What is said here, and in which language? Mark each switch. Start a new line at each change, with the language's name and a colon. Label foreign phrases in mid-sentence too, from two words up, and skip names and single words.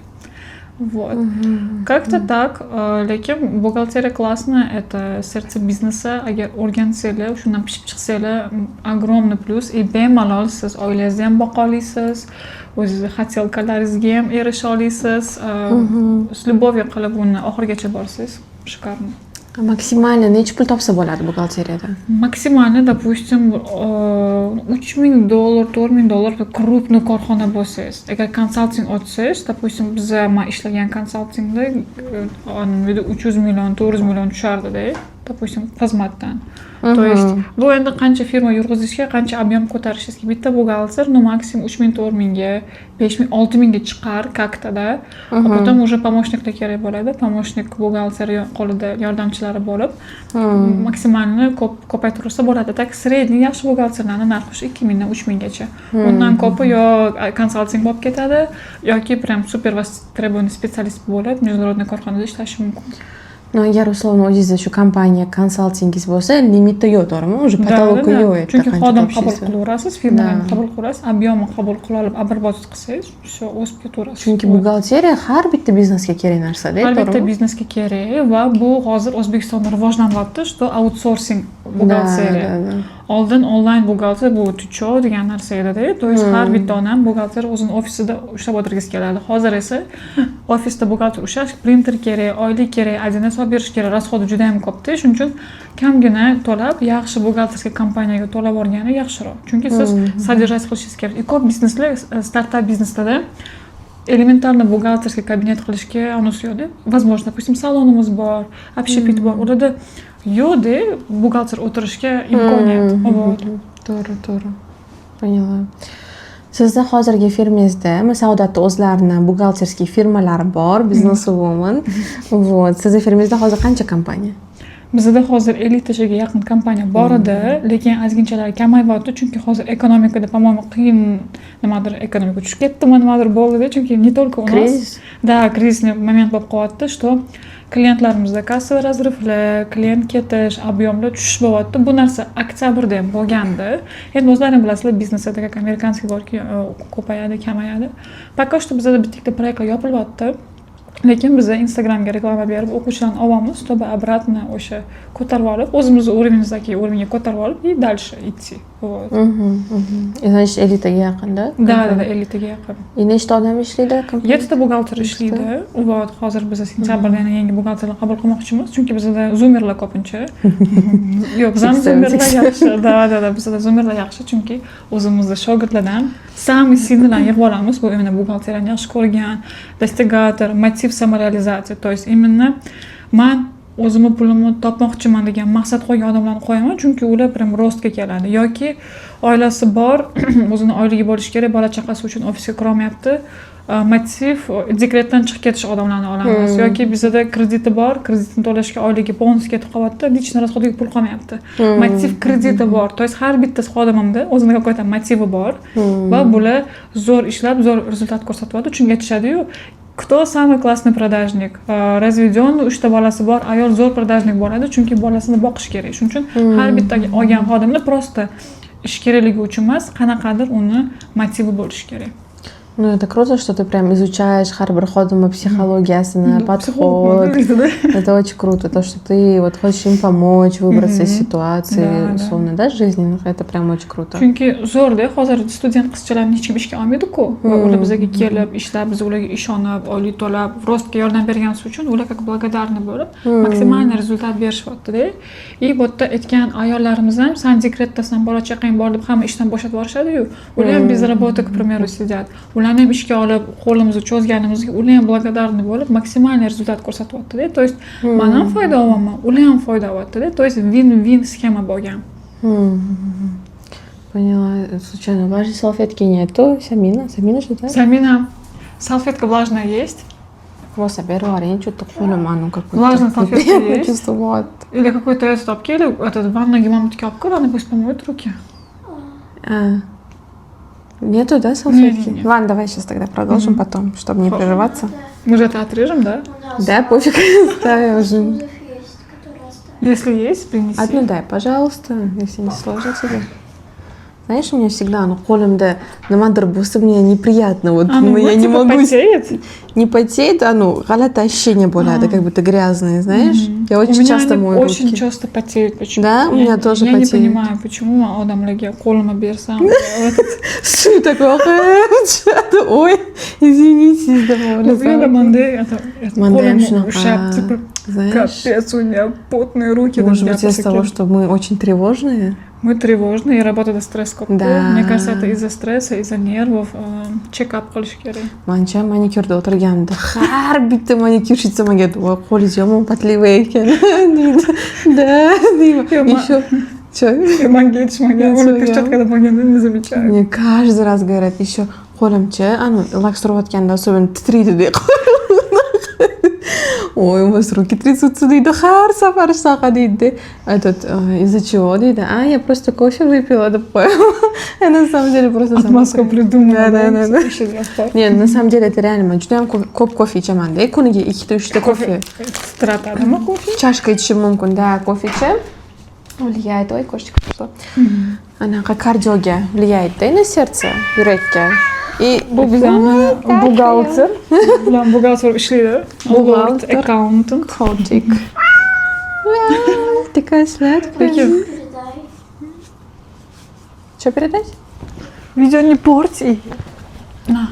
Russian: Вот. Как-то так, lekin buxgalteriya классная, это сердце бизнеса.
Uzbek: Agar o'rgansanglar, shundan pishib chiqsanglar,
Russian: огромный плюс.
Uzbek: И bemalol siz oilangizni ham boqa olasiz, o'zingizni хотелкalaringizga ham erisha olasiz.
Russian: С любовью
Uzbek: qilib uni oxirigacha borsangiz, шикарно. Maksimalni necha pul topsa bo'ladi buxgalteriyada? Maksimalni, допустим, $3000, $4000 крупный korxona bo'lsangiz. Agar konsalting ochsangiz, допустим, bizda men ishlagan konsaltingda 300 million, 400 million tushardi-da, допустим, xizmatdan.
Russian: То есть,
Uzbek: bu endi qancha firma yurg'izishga, qancha ob'em ko'tarishingizga bitta buxgalter, no maksimum 3000-4000 ga, 5000-6000 ga chiqar как-то-da.
Russian: Потом уже помощникlar
Uzbek: kerak bo'ladi. Помощник buxgalter qo'lida yordamchilari bo'lib, maksimalni ko'paytirsa bo'ladi.
Russian: Tak средний
Uzbek: yaxshi buxgalterlarning narxi 2000 dan 3000 gacha. Undan ko'pi yo konsalting bo'lib ketadi, yoki
Russian: prям super востребованный специалист
Uzbek: bo'lib, международный korxonada ishlashi mumkin. No, agar условно o'zingizda shu kompaniya konsaltingingiz bo'lsa, limitda yo'q, to'g'rimi?
Russian: Уже потолоqi
Uzbek: yo'q edi. Chunki xodim qabul qilaverasiz, firmalarni qabul qilasiz, объемni qabul qila olib, обработать qilsangiz, все o'sib ketaverasiz. Chunki buxgalteriya har bitta biznesga kerak narsa-da, to'g'rimi? Har bitta biznesga kerak va bu hozir O'zbekistonda rivojlanyapti, что outsourcing buxgalteriya. Oldin onlayn buxgalter bu tucho degan narsa edi-da.
Russian: То есть
Uzbek: har bitta odam buxgalter o'zini ofisida ushlab o'tirgisi keladi. Hozir esa ofisda buxgalter ushlash, printer kerak, oylik kerak, один hisob berish kerak, rasxodi juda ham ko'pda. Shuning uchun kamgina to'lab, yaxshi buxgalterskiy kompaniyaga to'lab olgani yaxshiroq. Chunki siz содержать qilishingiz kerak. Ko'p bizneslar, startap bizneslarda elementarni buxgalterskiy kabinet qilishga anus yo'q.
Russian: Возможно, допустим,
Uzbek: salonimiz bor, общепит bor. Ularda yo'q-da, buxgalter o'tirishga imkoniyat. To'g'ri. Поняла. Sizni hozirgi firmangizda, masalan, odatda o'zlarini buxgalterskiy firmalari bor, businesswoman.
Russian: Вот.
Uzbek: Sizni firmangizda hozir qancha kompaniya? Bizda hozir 50 taga yaqin kompaniya bor edi, lekin ozginchalar kamayyapti, chunki hozir ekonomikada,
Russian: по-моему,
Uzbek: qiyin nimadir ekonomika tushib ketdimi, nimadir bo'ldi, chunki
Russian: не только у нас. Да,
Uzbek: krizisный moment bo'lib qolyapti, что klientlarimizda
Russian: kassovый разрывlar,
Uzbek: klient ketish, объемlar tushish bo'lyapti. Bu narsa oktyabrda ham bo'lgandi. Endi o'zlaringiz bilasizlar, biznesda как amerikanskiy borki, ko'payadi, kamayadi.
Russian: Пока что
Uzbek: bizda bitta proyektlar yopilyapti. Lekin biz Instagramga reklama berib, o'quvchilarni olamiz,
Russian: чтобы обратно
Uzbek: o'sha ko'tarib olib, o'zimizni уровеньga ko'tarib olib
Russian: и дальше идти. Вот.
Uzbek: Значит, 50 taga yaqinda? Да, 50 taga yaqin. И nechta odam ishlaydi? 7 ta buxgalter ishlaydi. Вот, hozir biz sentyabrda yana yangi buxgalterlar qabul qilmoqchimiz, chunki bizda zoomerlar ko'pincha. Yo'q, bizda zoomerlar yaxshi. Da, bizda zoomerlar yaxshi, chunki o'zimizda shogirdlardan
Russian: самый сильныйlarni
Uzbek: yig'ib olamiz. Bu именно buxgalteriyani yaxshi ko'rgan, достигаtor, motiv samorealizatsiya.
Russian: То есть именно
Uzbek: men o'zimni pulimni topmoqchiman degan maqsad qo'ygan odamlarni qo'yaman, chunki ular prям rostga keladi. Yoki oilasi bor, o'zini oyligi bo'lishi kerak, bola chaqasi uchun ofisga kira olmayapti. Motiv dekretdan chiqib ketish odamlarni olamiz. Yoki bizda krediti bor, kreditni to'lashga oyligi bonus ketib qolyapti,
Russian: lичный расходga
Uzbek: pul qolmayapti. Motiv krediti bor.
Russian: То есть
Uzbek: har bittasi xodimimda o'zini какой-то motivi bor va bular zo'r ishlab, zo'r rezultat ko'rsatyapti. Chunki aytishadi-yu,
Russian: кто самый классный продажник? Разведённый,
Uzbek: 3 ta bolasi bor, ayol zo'r продажник bo'ladi, chunki bolasini boqish kerak. Shuning uchun har bitta olgan xodimni просто ish kerakligi uchun emas, qanaqadir uni motivi bo'lishi kerak.
Russian: Ну, это круто, что ты прям изучаешь
Uzbek: har bir xodimni psixologiyasini,
Russian: подход. Это очень круто, то, что ты вот хочешь им помочь выбраться из ситуации, условно, да, жизненных. Это прям очень круто.
Uzbek: Chunki zo'rda, hozir student qizchalarni hech kim ishga olmaydi-ku. Va ular bizga kelib, ishlab, biz ularga ishonib, oylik to'lab, rostga yordam berganimiz uchun ular
Russian: как благодарны
Uzbek: bo'lib, maksimalniy rezultat berishyapti-da. И bu yerda aytgan ayollarimiz ham, "Sen dekretdasan, bola chaqang bor" deb hamma ishdan bo'shatib yuborishadi-yu.
Russian: Ular ham без работы, к примеру, сидят.
Uzbek: Ularni ham ishga olib, qo'limizni cho'zganimizga ular ham благодарны bo'lib, maksimalniy rezultat ko'rsatyapti-da.
Russian: То есть,
Uzbek: men ham foyda olaman, ular ham foyda olyapti-da.
Russian: То есть, win-win схема bo'lgan. Поняла. Случайно, влажной салфетки нету? Самина же, да? Самина. Салфетка влажная есть? Вот, соберу, что-то қолым, какой-то. Влажная салфетка есть? Чувство, вот. Или какой-то этот обкели, этот ванной мамочки обкураны, пусть помоют руки. Нету, да, салфетки? Не. Ладно, давай сейчас тогда продолжим потом, чтобы не прерываться. Мы же это отрежем, да? Да, пофиг, ставим уже. Если есть, принеси. Одну дай, пожалуйста, если не сложно тебе. Знаешь, у меня всегда,
Uzbek: қолымда nimadir bo'lsa,
Russian: мне неприятно, вот, я не могу. Потеет? Не потеет, г'alati ощущение bo'ladi, как будто грязные, знаешь? Я очень часто мою руки. Очень часто потеет, почему? Да, у меня тоже потеет. Я не понимаю, почему
Uzbek: odamlarga qo'limni bersam,
Russian: Что такое? Ой, извините, Манда ушиб, типа, капец, у меня потные руки. Может быть, из-за того, что мы очень тревожные? Мы тревожные, и работает стресс ко'p. Да. Мне кажется, это из-за стресса, из-за нервов,
Uzbek: чекап qilish kerak. Mancha manikyurda o'tirganimda har bitta manikyurщица menga "Voy, qo'lingiz yomon patlivoy ekan" deydi. Да, deyman.
Russian: Еще Чё?
Uzbek: Manga yetishmagan, uni перчаткада bo'lganda
Russian: не замечаю. Мне каждый раз говорят, еще
Uzbek: qo'limcha, lak surayotganda
Russian: особенно
Uzbek: titraydi deydi.
Russian: Ой, у вас руки трясутся,
Uzbek: deydi, har safar shunaqa deydi.
Russian: Этот, из-за чего, deydi? Я просто кофе выпила,
Uzbek: deb qo'yaman.
Russian: На самом деле просто отмазку придумала. Да. Нет, на самом деле это реально,
Uzbek: men juda ham ko'p kofe ichaman-da. Kuniga 2-3 ta kofe. Tiratadimi kofe? Chashka ichishim mumkin,
Russian: да, кофе
Uzbek: ichib.
Russian: Влияет, ой, кошечка пришла.
Uzbek: Anaqa kardioga
Russian: влияет, на сердце,
Uzbek: yurakka. И buxgalter bilan buxgalter ishlaydi. Buxgalter, accountant,
Russian: котик. Такая сладкая. Что передать? Видео не порти. На.